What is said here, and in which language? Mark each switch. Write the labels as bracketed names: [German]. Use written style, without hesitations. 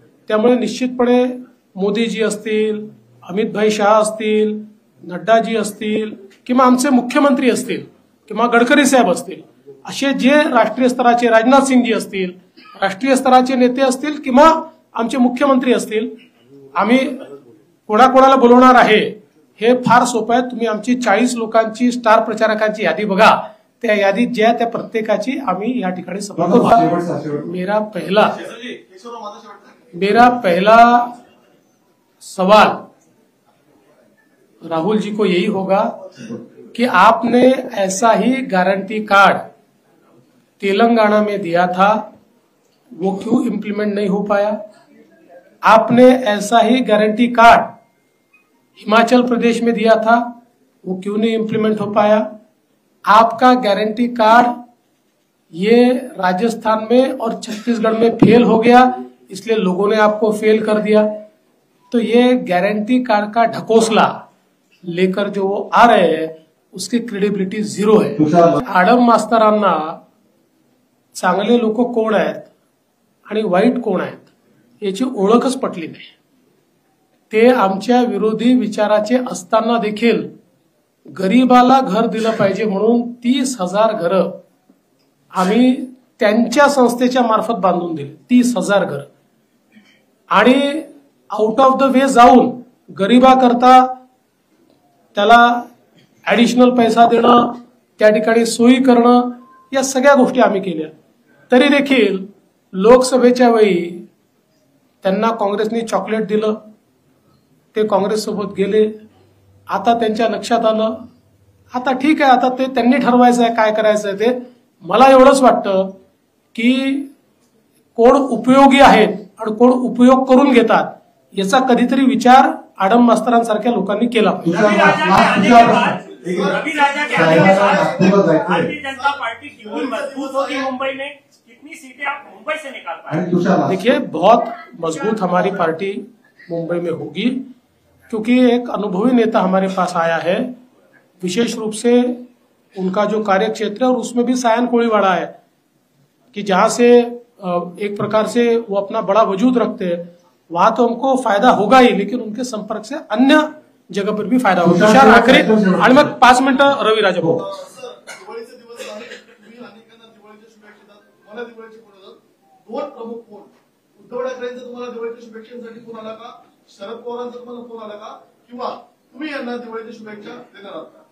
[Marathi] त्यामुळे निश्चितपणे मोदीजी असतील, अमित भाई शाह असतील, नड्डाजी असतील किंवा आमचे मुख्यमंत्री असतील किंवा गडकरी साहेब असतील, असे जे राष्ट्रीय स्तराचे राजनाथ सिंगजी असतील, राष्ट्रीय स्तराचे नेते असतील किंवा आमचे मुख्यमंत्री असतील, आम्ही कोणाकोणाला बोलवणार आहे हे फार सोपं आहे। तुम्ही आमची 40 लोकांची स्टार प्रचारकांची यादी बघा, त्या यादीत ज्या त्या प्रत्येकाची आम्ही या ठिकाणी सभा करू। [Hindi] मेरा पहला सवाल राहुल जी को यही होगा कि आपने ऐसा ही गारंटी कार्ड तेलंगाना में दिया था, वो क्यों इम्प्लीमेंट नहीं हो पाया। आपने ऐसा ही गारंटी कार्ड हिमाचल प्रदेश में दिया था, वो क्यों नहीं इम्प्लीमेंट हो पाया। आपका गारंटी कार्ड ये राजस्थान में और छत्तीसगढ़ में फेल हो गया, इसलिए लोगों ने आपको फेल कर दिया। तो ये गारंटी कार्ड का ढकोसला लेकर जो वो आ रहे हैं उसकी क्रेडिबिलिटी 0 है। [Marathi] आडम मास्तरांना चांगले लोक कोण आहेत आणि वाईट कोण आहेत याची ओळखच पटली नाही। ते आमच्या विरोधी विचाराचे असताना देखील गरीबाला घर दिलं पाहिजे म्हणून 30,000 घरं आम्ही त्यांच्या संस्थेच्या मार्फत बांधून दिली, 30,000 घरं। आणि [English] out of the way [Marathi] जाऊन गरीबाकरता त्याला ऍडिशनल पैसा देणं, त्या ठिकाणी सोयी करणं, या सगळ्या गोष्टी आम्ही केल्या। तरी देखील लोकसभेच्या वेळी त्यांना काँग्रेसने चॉकलेट दिलं, ते काँग्रेस सोबत गेले। आता त्यांच्या लक्षात आलं, आता ठीक आहे, आता ते त्यांनी ठरवायचं आहे काय करायचं आहे ते। मला एवढंच वाटतं की कोण उपयोगी आहेत आणि कोण उपयोग करून घेतात याचा कधीतरी विचार आडम मास्तरांसारख्या लोकांनी केला पाहिजे। [Hindi] रवि राजा के आने के बाद भारतीय जनता पार्टी कितनी मजबूत होगी मुंबई में, कितनी सीटें आप मुंबई से निकाल पाएंगे? देखिए, बहुत मजबूत हमारी पार्टी मुंबई में होगी क्योंकि एक अनुभवी नेता हमारे पास आया है। विशेष रूप से उनका जो कार्य क्षेत्र है और उसमें भी सायन कोळीवाड़ा है कि जहां से एक प्रकार से वो अपना बड़ा वजूद रखते हैं। वहां तो हमको फायदा होगा ही, लेकिन उनके संपर्क से अन्य जगह पर भी फायदा होगा. [Marathi] तुषार आखरी आणि मग 5 मिनिटं रवी राजा बोलतो. सर, दिवाळीचे दिवस आहे. तुम्ही अनेकांना दिवाळीच्या शुभेच्छा देतात. मला दिवाळीचे फोन येतात. 2 प्रमुख फोन. उद्धव ठाकरेंचा तुम्हाला दिवाळीच्या शुभेच्छांसाठी फोन आला का? शरद पवारांचा तुम्हाला फोन आला का? किंवा तुम्ही यांना दिवाळीच्या शुभेच्छा देणार आहात का?